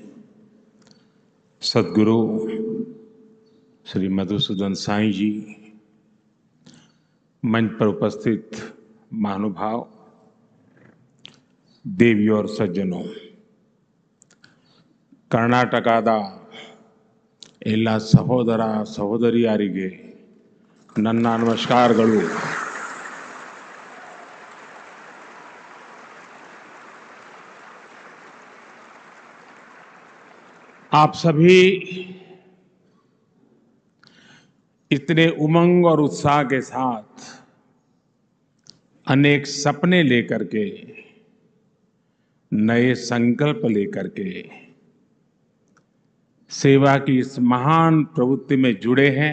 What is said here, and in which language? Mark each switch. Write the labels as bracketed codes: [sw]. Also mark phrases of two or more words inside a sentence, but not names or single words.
[hi] सद्गुरु श्री मधुसूदन साई जी, मंच पर उपस्थित महानुभाव, देवियों और सज्जनों, [kn] ಕರ್ನಾಟಕದ ಎಲ್ಲ ಸಹೋದರ ಸಹೋದರಿಯರಿಗೆ ನನ್ನ ನಮಸ್ಕಾರಗಳು। [hi] आप सभी इतने उमंग और उत्साह के साथ अनेक सपने लेकर के, नए संकल्प लेकर के सेवा की इस महान प्रवृत्ति में जुड़े हैं।